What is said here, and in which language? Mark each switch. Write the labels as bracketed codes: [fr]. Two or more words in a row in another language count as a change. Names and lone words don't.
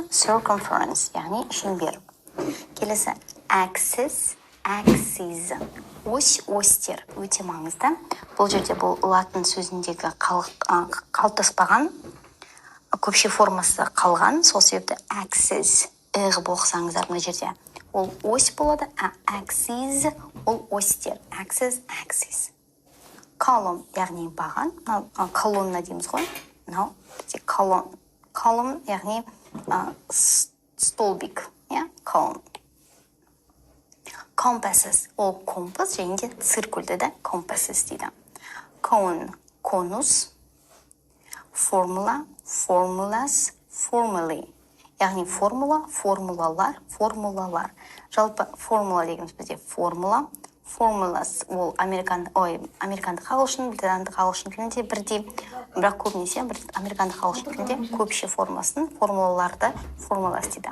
[kk] Circumference, яғни шеңбер. Келесі axis, ось-остер өте маңызды. Бұл жерде бұл латын сөзіндегі қалыптаспаған, көпше формасы қалған, сол себепті axis, боқсаңыздар мына жерде. Ол ось болады, axis, ол остер. [en] Axis. Column, [kk] яғни баған, колонна дейміз ғой. Column, яғни столбик. [en] Column. Compasses, [kk] ол компас, және де циркульді да compasses дейді. Cone, конус. [en] Formula, formulas, formally. [kk] Яғни формула, формулалар. Жалпы формула дегеніміз бізде формула. Formulas, ол американдық ағылшын, британдық ағылшын тілінде бірдей, бірақ көбінесе американдық ағылшын тілінде көпше формасын, формулаларды формулас дейді.